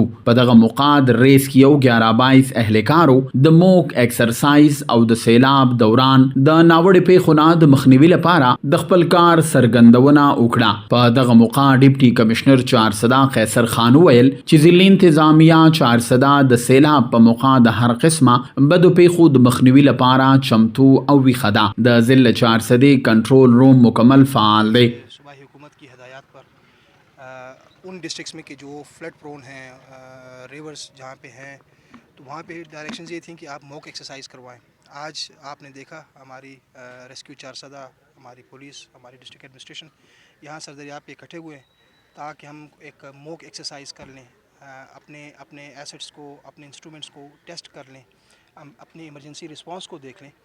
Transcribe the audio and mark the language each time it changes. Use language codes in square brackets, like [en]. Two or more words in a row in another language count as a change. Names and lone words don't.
[ps] په دغه موقع د ریسکیو 11 اهلکارو د [en] mock exercise [ps] او د سیلاب دوران د ناوړې پیښو نه د مخنیوي لپاره د خپل کار څرګندونه وکړه. په دغه موقع ډیپټي کمشنر چارسده قیصر خان وویل چې ضلعي انتظامیه چارسده د سیلاب په موقع د هر قسمه بدو پیښو د مخنیوي لپاره چمتو او ویښه ده. د ضلع چارسدې کنټرول روم مکمل فعال دی. [ur] صوبائی حکومت کی ہدایات پر ان ڈسٹرکس میں کہ جو [en] flood prone [ur] ہیں، ریورز جہاں پہ ہیں، تو وہاں پہ ڈائریکشنز یہ تھیں کہ آپ [en] mock exercise [ur] کروائیں. آج آپ نے دیکھا ہماری ریسکیو چارسدہ، ہماری پولیس، ہماری [en] district administration [ur] یہاں سردریاب پہ اکٹھے ہوئے ہیں تاکہ ہم ایک [en] mock exercise [ur] کر لیں، اپنے ایسٹس کو، اپنے انسٹرومنٹس کو ٹیسٹ کر لیں، ہم اپنی [en] emergency response [ur] کو دیکھ لیں.